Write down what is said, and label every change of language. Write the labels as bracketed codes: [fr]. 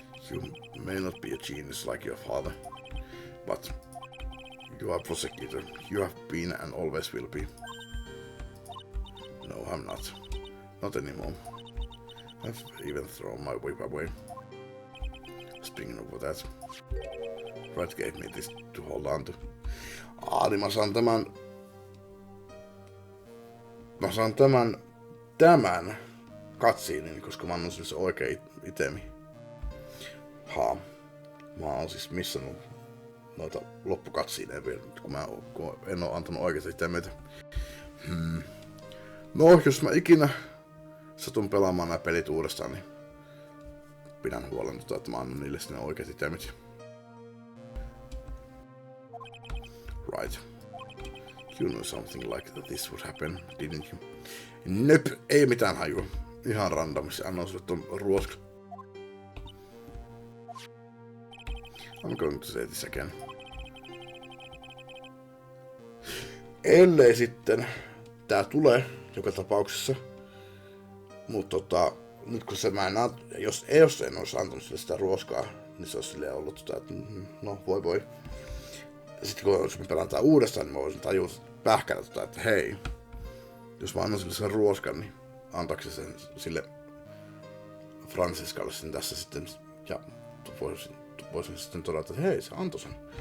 [en] You may not be a genius like your father, but you are a prosecutor, you have been and always will be. No, I'm not. Not anymore. I've even thrown my whip away. Speaking of that, Wright gave me this to hold on to. [fi] Niin mä saan tämän cutscenein, koska mä annan se oikea itemi. Mä oon siis missannut noita loppukatsiineja vielä, kun en oo antanut oikeita itemeitä. No, jos mä ikinä satun pelaamaan nämä pelit uudestaan, niin pidän huolen, että mä annan niille sinne oikeat itemit. [en] Right. You knew something like that this would happen, didn't you? Nope, [fi] ei mitään hajua. Ihan randomissa annan sulle ton ruoska. [en] I'm going to say this again. [fi] Ellei sitten tää tulee joka tapauksessa. Mut nyt kun mä en jos en olisi antanut sille sitä ruoskaa, niin se olisi silleen ollut että no voi. Sitten kun jos mä pelaan tää uudestaan, niin mä voisin tajuta pähkällä että hei, jos mä annan sille sen ruoskan, niin antaako se sen sille Franciscalle sen tässä sitten, ja voisin sitten todeta, että hei, se antoi sen.